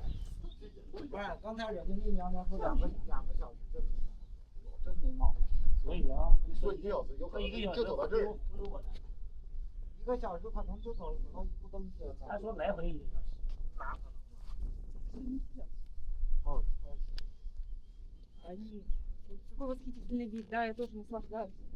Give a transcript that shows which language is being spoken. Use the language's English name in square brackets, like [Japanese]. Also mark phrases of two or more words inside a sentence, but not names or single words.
[Chinese] 不是，刚才人家那娘娘说2个小时真没毛病。所以啊，说1个小时有可能就走到这儿。 1个小时可能就走到一步登记了。他说来回1个小时。哪可能？哦。 [Russian] Они такой восхитительный вид, да, я тоже наслаждаюсь.